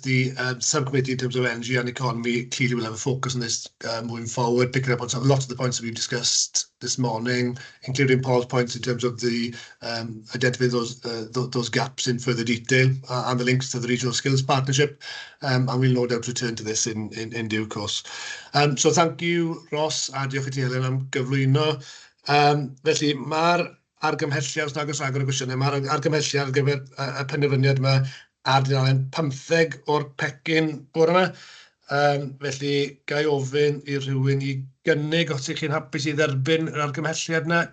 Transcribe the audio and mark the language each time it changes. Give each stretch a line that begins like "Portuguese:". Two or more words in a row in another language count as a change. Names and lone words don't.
English: The subcommittee in terms of energy and economy clearly will have a focus on this moving forward, picking up on a lot of the points that we've discussed this morning, including Paul's points in terms of the identifying those gaps in further detail and the links to the regional skills partnership. And we'll no doubt return to this in due course. So thank you,
Welsh: Ross, a diolch i ti, Helen, am gyflwyno. Felly mae'r argymhelliad, os nag oes agor y gwestiynau, mae'r argymhelliad ar gyfer y penderfyniad yma ar dudalen 15 o'r pecyn bore yma. Felly, gai ofyn i rhywun i gynnig os ydych chi'n hapus i dderbyn yr argymhelliad yna.